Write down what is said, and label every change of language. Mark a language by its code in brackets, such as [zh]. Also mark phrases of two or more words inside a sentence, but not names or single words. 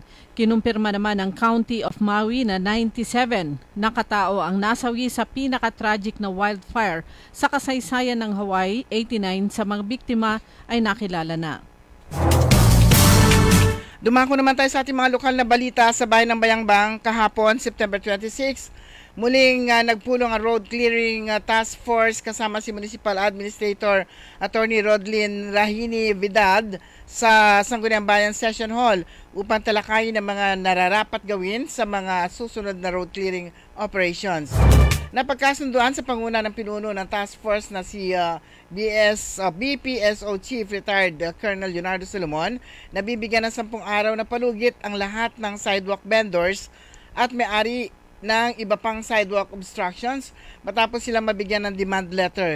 [tl] Kinumpirma naman ng County of Maui na 97 na katao ang nasawi sa pinaka-tragic na wildfire sa kasaysayan ng Hawaii. 89 sa mga biktima ay nakilala na. Dumako naman tayo sa ating mga lokal na balita sa bayan ng Bayangbang kahapon, September 26. Muling nagpulong ang [en] road clearing task force [tl] kasama si Municipal Administrator Attorney Rodlyn Rahini Vidad sa Sangguniang Bayan Session Hall upang talakayin ang mga nararapat gawin sa mga susunod na [en] road clearing operations. [tl] Napagkasunduan sa panguna ng pinuno ng [en] task force [tl] na si BPSO Chief Retired Colonel Leonardo Solomon na bibigyan ng 10 araw na palugit ang lahat ng [en] sidewalk vendors [tl] at may-ari ng iba pang [en] sidewalk obstructions [tl] matapos silang mabigyan ng [en] demand letter.